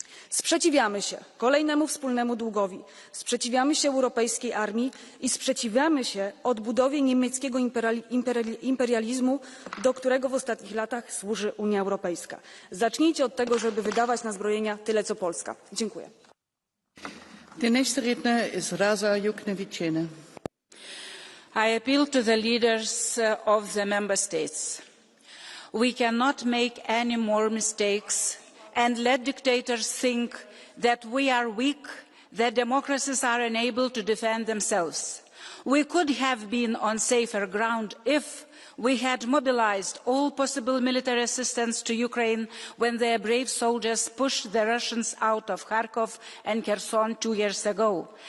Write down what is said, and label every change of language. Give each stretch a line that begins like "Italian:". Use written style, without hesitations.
Polish: Sprzeciwiamy się kolejnemu wspólnemu długowi, sprzeciwiamy się europejskiej armii i sprzeciwiamy się odbudowie niemieckiego imperializmu, do którego w ostatnich latach służy Unia Europejska. Zacznijcie od tego, żeby wydawać na zbrojenia tyle, co Polska. Dziękuję.
German: Der nächste Redner ist Rasa Juknevičiene.
English: I appeal to the leaders of the member states. We cannot make any more mistakes and let dictators think that we are weak, that democracies are unable to defend themselves. We could have been on safer ground if we had mobilized all possible military assistance to Ukraine when their brave soldiers pushed the Russians out of Kharkov and Kherson 2 years ago.